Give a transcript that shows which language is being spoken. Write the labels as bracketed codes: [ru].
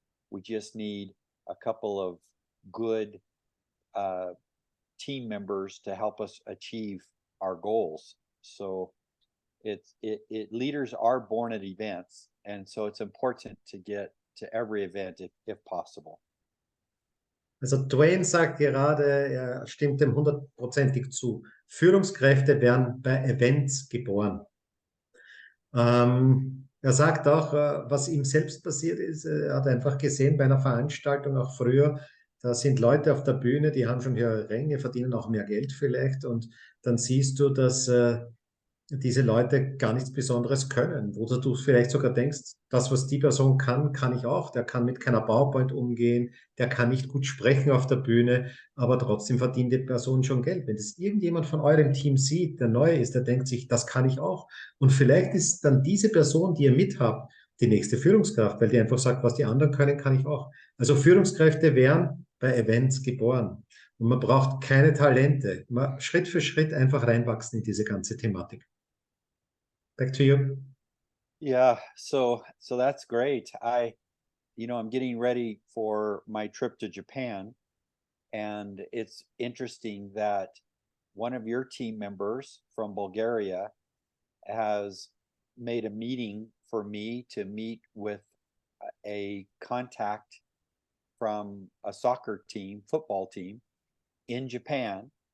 [en] We just need a couple of good team members to help us achieve our goals. So leaders are born at events, and so it's important to get to every event if possible. [de] Also Dwayne sagt gerade, er stimmt dem hundertprozentig zu. Führungskräfte werden bei Events geboren. Er sagt auch, was ihm selbst passiert ist. Er hat einfach gesehen bei einer Veranstaltung auch früher, da sind Leute auf der Bühne, die haben schon höhere Ränge, verdienen auch mehr Geld vielleicht. Und dann siehst du, dass diese Leute gar nichts Besonderes können. Oder du vielleicht sogar denkst, das, was die Person kann, kann ich auch. Der kann mit keiner PowerPoint umgehen, der kann nicht gut sprechen auf der Bühne, aber trotzdem verdient die Person schon Geld. Wenn das irgendjemand von eurem Team sieht, der neu ist, der denkt sich, das kann ich auch. Und vielleicht ist dann diese Person, die ihr mit habt, die nächste Führungskraft, weil die einfach sagt, was die anderen können, kann ich auch. Also Führungskräfte werden bei Events geboren. Und man braucht keine Talente. Man Schritt für Schritt einfach reinwachsen in diese ganze Thematik. [en] Back to you. Yeah, so that's great. I'm getting ready for my trip to Japan, and it's interesting that one of your team members from Bulgaria has made a meeting for me to meet with a contact from a soccer team, football team in Japan.